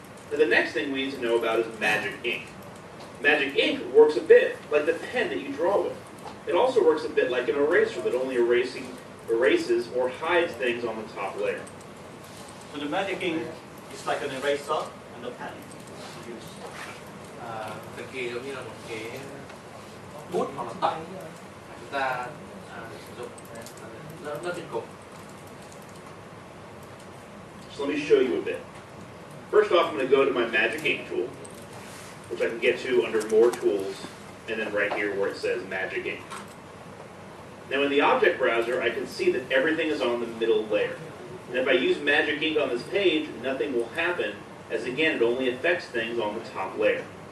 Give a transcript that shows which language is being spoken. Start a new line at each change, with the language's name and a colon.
English: Now the next thing we need to know about is magic ink. Magic ink works a bit like the pen that you draw with. It also works a bit like an eraser that only erases or hides things on the top layer. So the magic ink is like an eraser and a pen.
Vietnamese: Thần kỳ giống như là một cái bút hoặc là tẩy chúng ta sử dụng lớp trên cùng.
English: So let me show you a bit. First off, I'm going to go to my magic ink tool, which I can get to under more tools, and then right here where it says magic ink. Now in the object browser, I can see that everything is on the middle layer. And if I use magic ink on this page, nothing will happen, as again, it only affects things on the top layer.